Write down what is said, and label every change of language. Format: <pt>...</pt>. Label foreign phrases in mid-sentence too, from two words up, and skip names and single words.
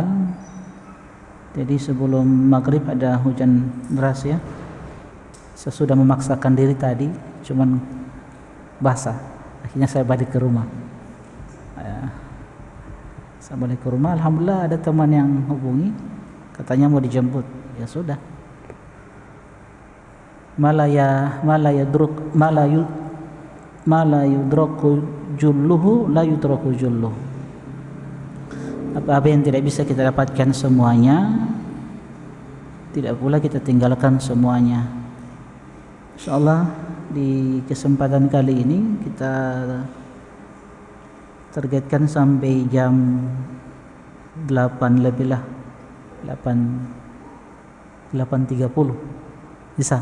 <id>Jadi sebelum maghrib ada hujan deras ya. Saya sudah memaksakan diri tadi, cuman basah. Akhirnya saya balik ke rumah. Saya balik ke rumah, alhamdulillah ada teman yang hubungi, katanya mau dijemput. Ya sudah.</id> <ar>ما لا يدرك جله لا يدرك جله.</ar> <id>Apa-apa yang tidak bisa kita dapatkan semuanya, tidak pula kita tinggalkan semuanya. Insyaallah di kesempatan kali ini kita targetkan sampai jam 8 lebih lah, 8.30 bisa.</id>